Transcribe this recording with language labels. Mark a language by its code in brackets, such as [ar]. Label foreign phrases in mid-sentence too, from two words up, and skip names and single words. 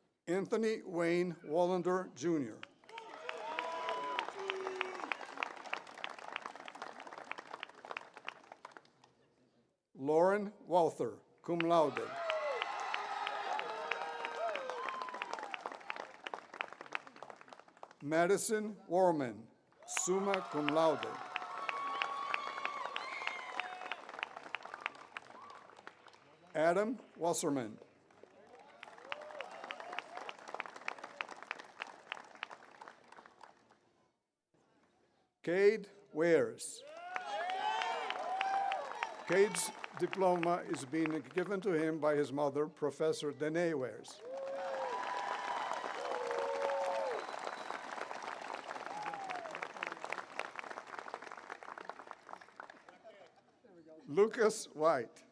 [en] Anthony Wayne Wallander, Jr. Lauren Walther, [la] cum laude. [en] Madison Warman, [la] summa cum laude. [en] Adam Wasserman. Cade Wares. Cade's diploma is being given to him by his mother, Professor Doane Wares. Lucas White.